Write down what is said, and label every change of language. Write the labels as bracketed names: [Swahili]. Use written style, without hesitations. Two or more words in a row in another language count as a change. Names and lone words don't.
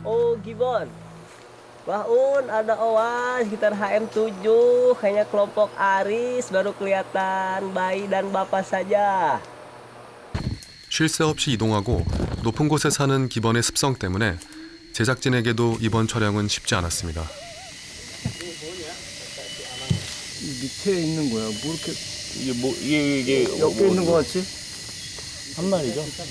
[Indonesian] Gibbon. Wah Un, ada Owan sekitar HM7. Kayaknya kelompok Aris baru kelihatan bayi dan bapak saja. [Korean] 쉴 새 없이 이동하고 높은 곳에 사는 기번의 습성 때문에 제작진에게도 이번 촬영은 쉽지 않았습니다. 밑에 있는 거야. 뭐 이렇게 이게 옆에 있는 거 같지? 한 마리죠?